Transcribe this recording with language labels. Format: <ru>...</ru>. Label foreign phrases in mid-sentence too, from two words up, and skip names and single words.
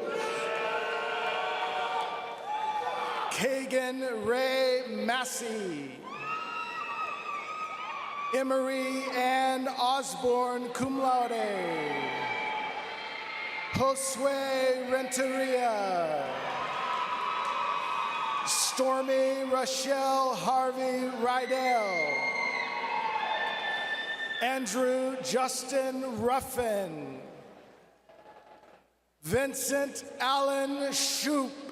<en>Kagan Ray Massey. Emery Ann Osborne,</en> <la>cum laude.</la> <en>Josue Renteria. Stormy Rochelle Harvey Rydell. Andrew Justin Ruffin. Vincent Allen Shoup.</en>